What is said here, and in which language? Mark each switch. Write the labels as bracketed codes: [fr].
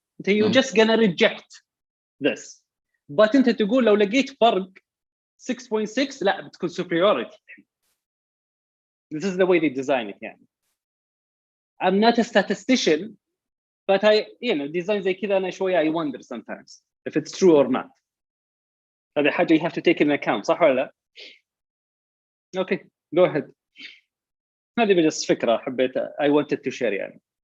[en] انت you're just gonna reject this. [ar] But انت تقول لو لقيت فرق 6.6 لا بتكون superiority. [en] This is the way they design it [ar] يعني. [en] I'm not a statistician, but design [ar] زي كذا أنا شوية [en] I wonder sometimes if it's true or not. [ar] هذه حاجة [en] you have to take in account, [ar] صح ولا لا؟ [en] Okay, go ahead. [ar] هذه بس فكرة حبيت [en] I wanted to share [ar] يعني.